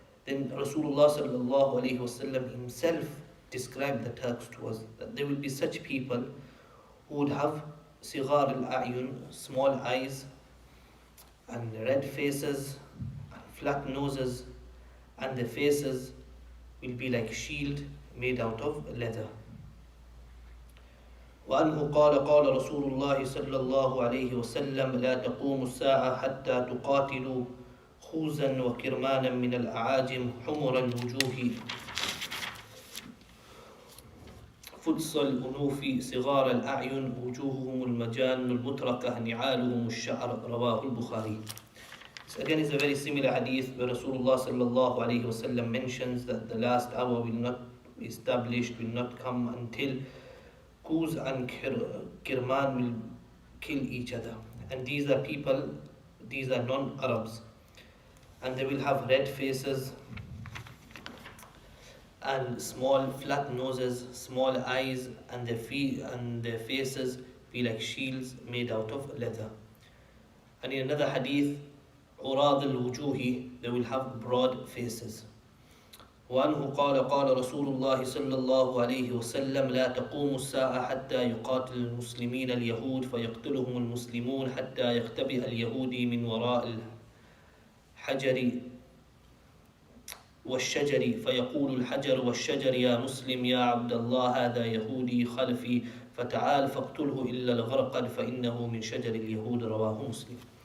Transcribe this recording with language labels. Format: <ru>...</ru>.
<en>Then Rasulullah sallallahu alayhi wasallam himself described the Turks to us, that there will be such people who would have sigar al-a'yun, small eyes, and red faces, and flat noses, and the faces will be like shield made out of leather.</en> <ar>وعنه قال رسول الله صلى الله عليه وسلم لا تقوم الساعة حتى تقاتلوا خوزا وكرمانا من الأعاجم حمر الوجوه فدس الأنوف صغار الأعين وجوههم المجان المتركة نعالهم الشعر رواه البخاري.</ar> <en>Again, it's a very similar hadith where Rasulullah sallallahu alayhi wasallam mentions that the last hour will not be established, will not come until Kuz and Kirman will kill each other. And these are people, these are non-Arabs. and they will have red faces and small flat noses, small eyes, and their feet and their faces be like shields made out of leather. And in another hadith,</en> <ar>عراض الوجوه,</ar> <en>they will have broad faces.</en> <ar>وعنه قال رسول الله صلى الله عليه وسلم لا تقوم الساعة حتى يقاتل المسلمين اليهود فيقتلهم المسلمون حتى يختبئ اليهودي من وراء الحجر والشجر فيقول الحجر والشجر يا مسلم يا عبد الله هذا يهودي خلفي فتعال فاقتله إلا الغرقد فإنه من شجر اليهود رواه مسلم.</ar>